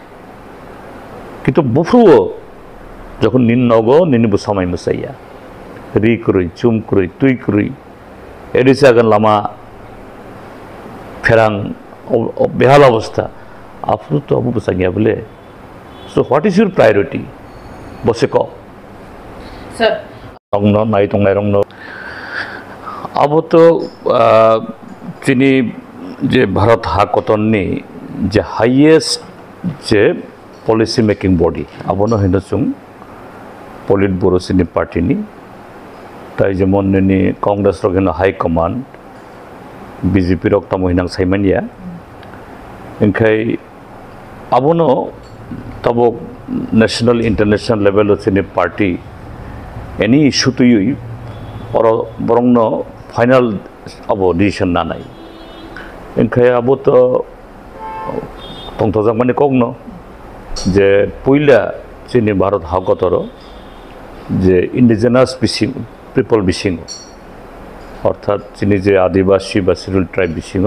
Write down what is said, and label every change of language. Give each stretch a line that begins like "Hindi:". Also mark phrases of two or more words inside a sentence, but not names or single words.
Kok Borok: किन्तु बुफ्रुओ जखन निन नगो निनि बुसामाय मोसाया रि कुरुय चुम कुरुय तुय कुरुय एडिसि आगन लामा फेरां बेहाल अवस्था आफ्रु तो अबु बुसागिया बोले
English: so what is your priority
Kok Borok: बसे क सर रंगनो नाय तंनाय रंगनो अब तो जिनि जे भारत हाकतननि जे हाइएस्ट जे
English: policy making body
Kok Borok: आबनो हेनो जों पलिट ब्यूरो सिनि पार्टीनि ताई जेमन नि कांग्रेस रगेनो
English: high command
Kok Borok: बीजेपी रक तामहिनां साइमानिया ओंखाय आबनो तबो
English: national international level
Kok Borok: सिनि पार्टी
English: any issue
Kok Borok: तुय बरंग फाइनल अब डिसीजन ना नाय इनखाय अब तो तंथजक माने कगनो जे पयला जोंनि भारत हादर जे
English: indigenous people
Kok Borok: बिसिंग अर्थात जोंनि जे आदिवासी बा
English: schedule tribe
Kok Borok: बिसिंग